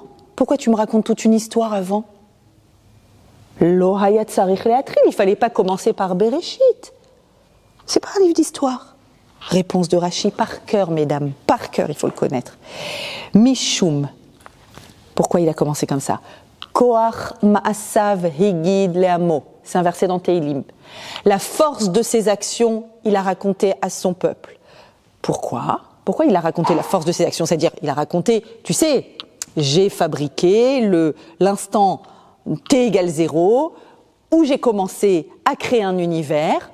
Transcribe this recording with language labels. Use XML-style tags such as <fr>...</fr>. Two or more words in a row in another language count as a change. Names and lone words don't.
<fr>Pourquoi tu me racontes toute une histoire avant ?</fr> <he>לא היה צריך להתחיל,</he> <fr>il ne fallait pas commencer par Bereshit. C'est pas un livre d'histoire. Réponse de Rashi, par cœur, mesdames, par cœur, il faut le connaître. Mishum. Pourquoi il a commencé comme ça?</fr> <he>כח מעשיו הגיד לעמו.</he> <fr>C'est un verset dans Teilim. La force de ses actions, il a raconté à son peuple. Pourquoi? Pourquoi il a raconté la force de ses actions? C'est-à-dire, il a raconté, tu sais, j'ai fabriqué l'instant T égale 0, où j'ai commencé à créer un univers.</fr>